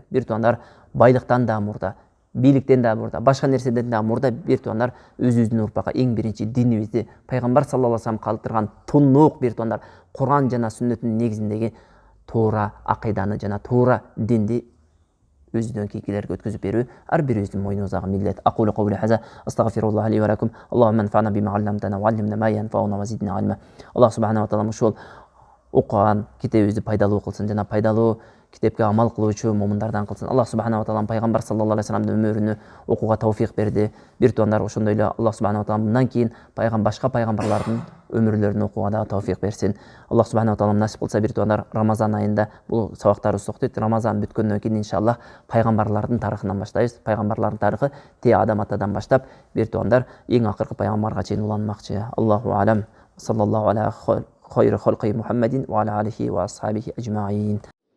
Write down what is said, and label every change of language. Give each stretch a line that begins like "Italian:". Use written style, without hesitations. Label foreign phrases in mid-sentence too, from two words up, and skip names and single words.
Kyrgyz: Бир туугандар байлыктан да мурда, бийликтен да мурда, башка нерседен да мурда бир туугандар өзүбүздүн урпакка эң биринчи динибизди, пайгамбар
Arabic: صلى الله عليه وسلم
Kyrgyz: калтырган тунук бир туугандар Куран жана сүннөттүн негизиндеги туура акыйданы жана туура динди өзүнүн кийинкилерге өткүзүп берүү ар бирибиздин мойнубуздагы милдет.
Arabic: أقول قولي هذا أستغفر الله لي ولكم اللهم انفعنا بما علمتنا وعلمنا ما ينفعنا وزدنا علما.
Kyrgyz: Аллах
Arabic: سبحانه وتعالى
Kyrgyz: ушул окуган китебибизди пайдалуу кылсын жана пайдалуу китепке амал кылуучу момундардан кылсын. Аллах
Arabic: سبحانه وتعالى
Kyrgyz: пайгамбар
Arabic: صلى الله عليه وسلم
Kyrgyz: өмүрүнү окууга тавфик берди. Бир туугандар ошондой эле Аллах
Arabic: سبحانه وتعالى
Kyrgyz: мындан кийин башка пайгамбарлардын өмүрлөрүн окууга да тавфик берсин. Аллах
Arabic: سبحانه وتعالى
Kyrgyz: насип кылса бир туугандар Рамазан айында бул сабактарыбызды токтойт. Рамазан бүткөндөн кийин иншаллах пайгамбарлардын тарыхынан баштайбыз. Пайгамбарлардын тарыхы Адам атадан баштап бир туугандар эң акыркы пайгамбарга чейин уланмакчы.
Arabic: الله أعلم صلى الله عليه خير خلق محمد وعلى آله وأصحابه أجمعين.